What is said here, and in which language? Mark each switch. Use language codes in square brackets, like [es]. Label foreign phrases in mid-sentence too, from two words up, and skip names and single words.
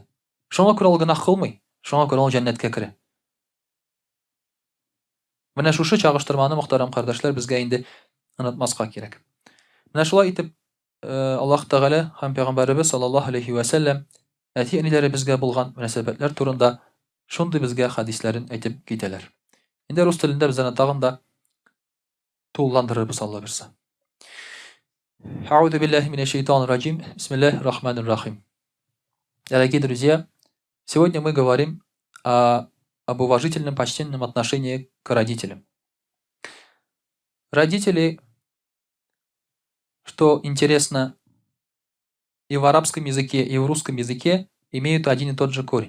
[tt] Шуңа күрә ул гынаһ кылмый, шуңа күрә ул җәннәткә керә. Менә шушы чагыштырманы, мөхтәрәм кардәшләр, безгә инде онытмаска кирәк. Менә шулай итеп, Аллаһ Тәгалә һәм Пәйгамбәребез [ar] صلى الله عليه وسلم [tt] әти-әниләребезгә булган мөнәсәбәтләр турында шундый безгә хәдисләрен әйтеп китәләр. Инде рус телендә без аны тагын да тулыландырырбыз, Алла бирсә. [ar] أعوذ بالله من الشيطان الرجيم بسم الله الرحمن الرحيم. [ru] Дорогие друзья, сегодня мы говорим об уважительном, почтенном отношении к родителям. Родители, что интересно, и в арабском языке, и в русском языке имеют один и тот же корень.